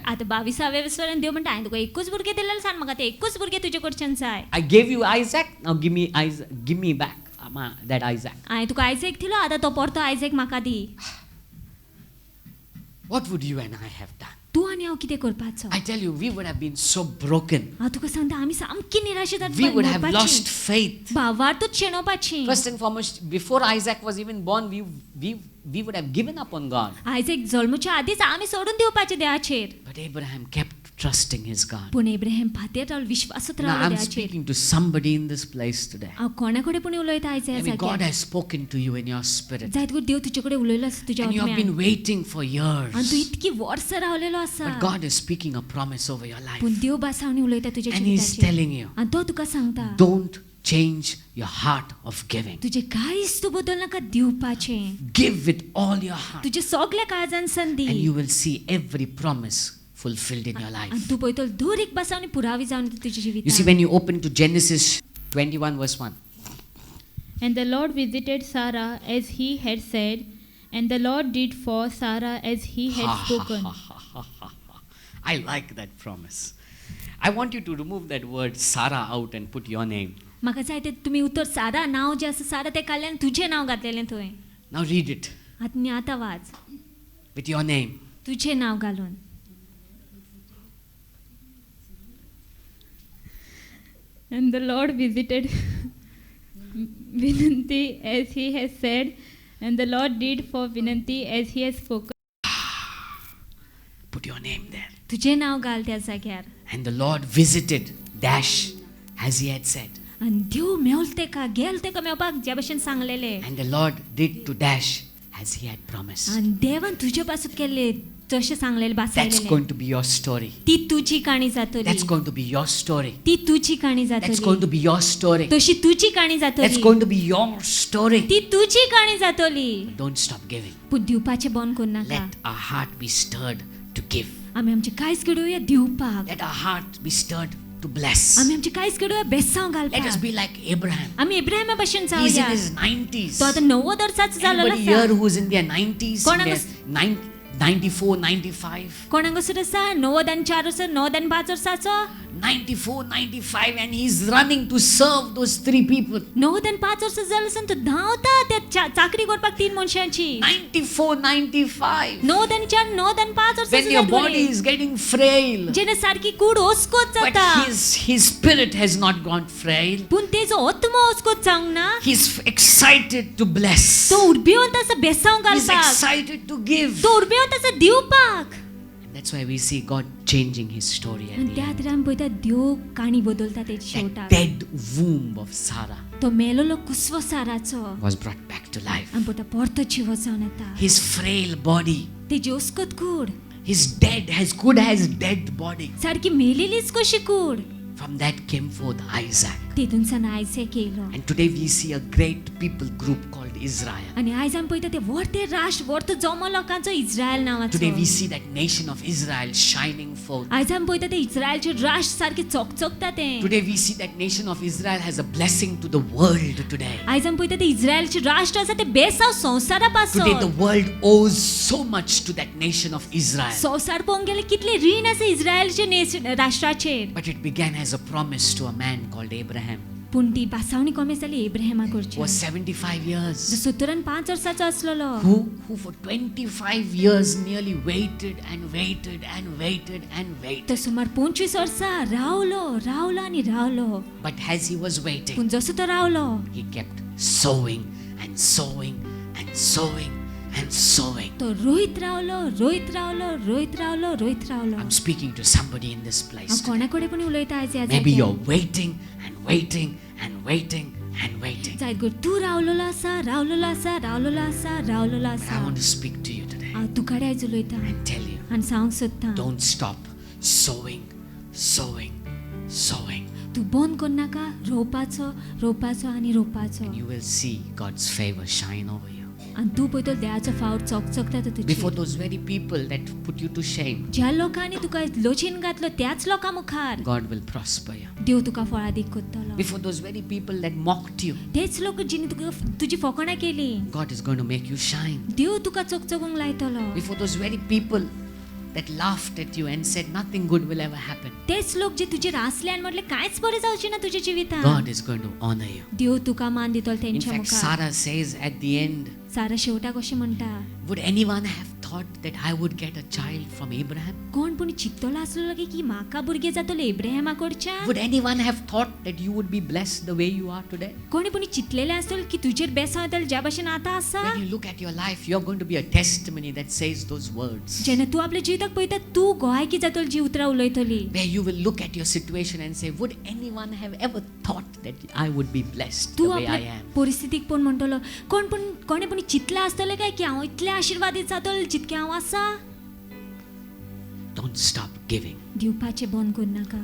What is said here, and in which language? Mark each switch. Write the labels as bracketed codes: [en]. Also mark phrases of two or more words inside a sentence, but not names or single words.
[kok] आतां 22व्या वर्सांत देव म्हणटा हांवें तुका एकूच भुरगें दिलेलें सांग म्हाका ते एकूच भुरगें तुजे कडच्यान जाय. [en] I gave you Isaac, now give me back that Isaac. [kok] हांवें तुका आयजेक दिलो आतां तो परतो आयजेक म्हाका दी. [en] what would you and I have done? [kok] तूं आनी हांव कितें करपाचो? [en] I tell you, we would have been so broken. [kok] हांव तुका सांगता आमी सामकी निराशेदार [en] We would have [kok] मरपाचीं. [en] lost faith. [kok] भावार्थूच शेणोवपाचीं. [en] First and foremost, before Isaac was even born, we would have given up on God. [kok] आयजेक जल्मच्या आदींच आमी सोडून दिवपाचे देवाचेर. [en] But Abraham kept trusting his God. [kok] पूण एब्राहीम फाटीर रावलो, विश्वासांत [en] Now [kok] रावलो [en] I'm [kok] देवाचेर. [en] speaking to somebody in this place today. [kok] हांव कोणा कडेन पूण उलयता आयज ह्या [en] Maybe God [kok] जाग्यार. [en] has spoken to you in your spirit. [kok] जायत करून देव तुजे कडेन उलयलो आसा तुज्या [en] And you have [kok] आत्म्यान. [en] been waiting for [kok] आनी तूं [en] years. [kok] इतकी वर्सां रावलेलो आसा. [en] But God is speaking a promise over your life. [kok] पूण देव बासावणी उलयता तुज्या [en] And He's [kok] जिविताचेर. [en] telling you, [kok] आनी तो तुका सांगता [en] don't change your heart of giving. [kok] तुजें कांयच तूं बदल नाका दिवपाचें. [en] Give with all your heart. [kok] तुजे सगल्या काळजान संदी. [en] And you will see every promise fulfilled in your life. [kok] आनी तूं पळयतलो दर एक बासावणी पुरावी जावन येता तुज्या [en] You see, [kok] जिवितांत. [en] when you open to Genesis 21 verse 1. And the Lord visited Sarah as he had said, and the Lord did for Sarah as he had spoken. I like that promise. I want you to remove that word Sarah out and put your name. [kok] म्हाका जाय तें तुमी उतर सारा नांव जें आसा सारा तें काडलें आनी तुजें नांव घातलेलें थंय. [en] Now read it [kok] आतां वाच. [en] with your name. [kok] तुजें नांव घालून. [en] And the Lord visited Vinanti as he has said, and the Lord did for Vinanti as he has spoken. Put your name there. [kok] तुजें नांव घाल त्या जाग्यार. [en] And the Lord visited dash as he had said. [kok] आनी देव मेवल तेका गेल तेका मेवपाक जे भशेन सांगलेलें. [en] And the Lord did to dash as he had promised. [kok] आनी देवान तुजे पासून केल्लें जशें सांगलेलें [en] That's [kok] बासायलेलें. [en] going to be your story. [kok] ती तुजी काणी जातली. [en] That's going to be your story. [kok] ती तुजी काणी [en] That's going to [kok] जातली. [en] be your story. [kok] तशी तुजी काणी [en] That's [kok] जातली. [en] going to be your story. [kok] ती तुजी काणी जातली. [en] Don't stop giving. [kok] पूण दिवपाचें बंद करूं नाका. [en] Let our heart be stirred to give. [kok] आमी आमचें कांयच घडोवया दिवपाक. [en] Let our heart be stirred to bless. [kok] आमी आमचें कांयच घडोवया बेसांव [en] Let us [kok] घालपाक. [en] be like Abraham. [kok] आमी इब्राहिमा भशेन [en] He's in [kok] जावया. [en] his 90s. [kok] तो आतां 90 वर्सांचो जालोलो [en] Anybody here [kok] आसा. [en] who's in their 90s, in [kok] कोणाक [en] their 94, 95, [kok] कोणाक असो आसा 90 आनी 4 वर्सां 90 आनी 5 वर्सांचो. [en] 94, 95, and he's running to serve those three people. [kok] 90 आनी 5 वर्सां जालो आसा तो धांवता त्या चाकरी करपाक 3 मनशांची. [en] 94, 95. [kok] 90 आनी 4 90 आनी 5 वर्सां [en] When your body is getting frail, [kok] जेणे सारकी कूड ओस्कोत [en] but [kok] जाता. [en] his spirit has not gone frail. [kok] पूण तेजो आत्मा ओस्कोत जावंक ना. [en] He's excited to bless. [kok] तो उर्बेवंत आसा बेसांव [en] He's [kok] घालपाक. [en] excited to give. [kok] तो उर्बेवंत आसा दिवपाक. [en] And that's why we see God changing his story [kok] आनी [en] at [kok] त्या [en] the end. [kok] खातीर आमी पळयता देव काणी बदलता तेजी [en] That [kok] शेवटाक. [en] dead womb of Sarah [kok] तो मेलोलो कुसवो साराचो [en] was brought back to life. [kok] आमी पळयता परतो जिवो जावन येता. [en] His frail body, [kok] तेजी ओस्कोत कूड [en] his dead, as good as dead body. [kok] सारकी मेलेलीच कशी कूड. [en] From that came forth Isaac. [kok] तितून सान आयसेक येयलो. [en] And today we see a great people group called Israel. [kok] आनी आयज आमी पळयता ते व्हडते राष्ट्र व्हडतो जमो लोकांचो इस्रायल नांवाचो. [en] Today we see that nation of Israel shining forth. [kok] आयज आमी पळयता ते इस्रायलचे राष्ट्र सारके चकचकता ते. [en] Today we see that nation of Israel has a blessing to the world today. [kok] आयज आमी पळयता ते इस्रायलचे राष्ट्र आसा ते बेसांव संवसारा [en] Today the [kok] पासून. [en] world owes so much to that nation of Israel. [kok] संवसार पळोवंक गेले कितले रीण आसा इस्रायलचे राष्ट्राचेर. [en] But it began as a promise to a man called Abraham, [kok] पूण ती बासावणी कमी जाली एब्राहिमा [en] who [kok] कडची. [en] was 75 years. [kok] 70 आनी 5 वर्साचो आसलोलो. [en] Who for 25 years nearly waited and waited and waited and [kok] तो [en] waited. [kok] सुमार 25 वर्सां रावलो रावलो आनी रावलो. [en] But as he was waiting, [kok] पूण जसो तो रावलो [en] he kept sowing and sowing and sowing and sowing. [kok] तो रोयत रावलो रोयत रावलो रोयत रावलो रोयत रावलो. [en] I'm speaking to somebody in this place. [kok] हांव कोणा कडेन पण उलयता आयज ह्या [en] Maybe [kok] जाग्यार. [en] you're waiting and waiting and waiting and waiting. [kok] जायत कर तूं रावलोलो आसा रावलोलो आसा रावलोलो आसा रावलोलो [en] But I [kok] आसा. [en] want to speak to you today [kok] हांव तुका आयज उलयता [en] and tell you, [kok] आनी सांगूंक सोदता. [en] don't stop sowing, sowing, sowing. [kok] तूं बंद कर नाका रोवपाचो रोवपाचो आनी रोवपाचो. [en] And you will see God's favor shine over you. [kok] आनी तूं पळयतो देवाचो फावट चकचकता तो [en] Before [kok] तुजी. [en] those very people that put you to shame, [kok] ज्या लोकांनी तुका लोचीन घातलो त्याच लोकां मुखार [en] God will prosper you. [kok] देव तुका फळादीक करतलो. [en] Before those very people that mocked you, [kok] तेच लोक जिने तुका तुजी फकाणां केली [en] God is going to make you shine. [kok] देव तुका चकचकूंक लायतलो. [en] Before those very people that laughed at you and said nothing good will ever happen, [kok] तेच लोक जे तुजेर हांसले आनी म्हटले कांयच बरें जावचें ना तुज्या जिवितांत. [en] God is going to honor you. [kok] देव तुका मान दितलो [en] In [kok] तेंच्या [en] fact, [kok] मुखार. [en] Sarah says at the end, [kok] सारा शेवटाक अशें म्हणटा [en] would anyone have thought that I would get a child from Abraham? [kok] कोण पूण चिंतलो आसलो की म्हाका भुरगें जातलें एब्राहिमा कडच्यान? [en] Would anyone have thought that you would be blessed the way you are today? [kok] कोणी पूण चिंतलेलें आसतलें की तुजेर बेसांव येतलें ज्या भाशेन आतां आसा? [en] When you look at your life, you're going to be a testimony that says those words. [kok] जेन्ना तूं आपल्या जिविताक पळयता तूं गोंयाकी जातली जी उतरां उलयतली. [en] Where you will look at your situation and say, would anyone have ever thought that I would be blessed the [kok] तूं [en] way I [kok] आपल्या [en] am? [kok] परिस्थितीक पळोवन म्हणटलो कोणे पूण चिंतलें आसतलें काय की हांव इतलें आशिर्वादीत जातलें जितकें हांव आसा? [en] Don't stop giving. [kok] दिवपाचें बंद करूं नाका.